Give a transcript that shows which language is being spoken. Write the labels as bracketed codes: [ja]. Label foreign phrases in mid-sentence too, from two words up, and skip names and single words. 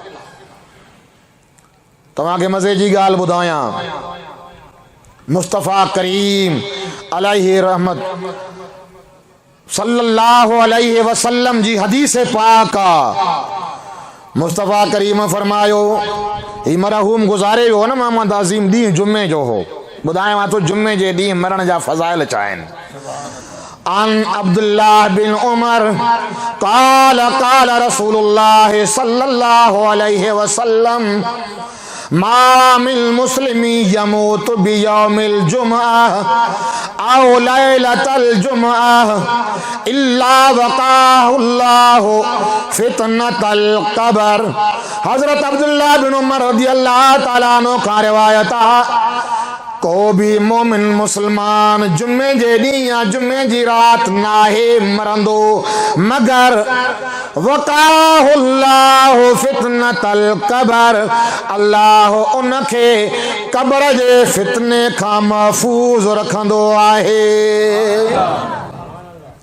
[sd] तव्हांखे मज़े जी ॻाल्हि ॿुधायां, मुस्तफ़ा करीम अलैहि रहमत [ar] صلى الله عليه وسلم [sd] जी हदीस पाक आहे। मुस्तफ़ा करीम फरमायो, ही मरहूम गुज़ारे वियो न मोहम्मद अज़ीम, ॾींहुं जुमे जो हो, ॿुधायां थो जुमे जे ॾींहुं मरण जा फ़ज़ाइल छा आहिनि। [ar] عن عبد الله بن عمر قال قال رسول الله صلى الله عليه وسلم ما من مسلم يموت بيوم الجمعة أو ليلة الجمعة إلا وقاه الله فتنة القبر. [sd] हज़रत अब्दुल्लाह बिन उमर [ar] رضي الله تعالى عنه [sd] खां रिवायत आहे, को भी मोमिन मुसलमान जुमे जे ॾींहुं या जुमे जी रात नाहे मरंदो मगर [ar] وقاه الله فتنة القبر, [sd] अल्लाह उनखे क़ब्र जे फितने खां महफूज़ रखंदो आहे।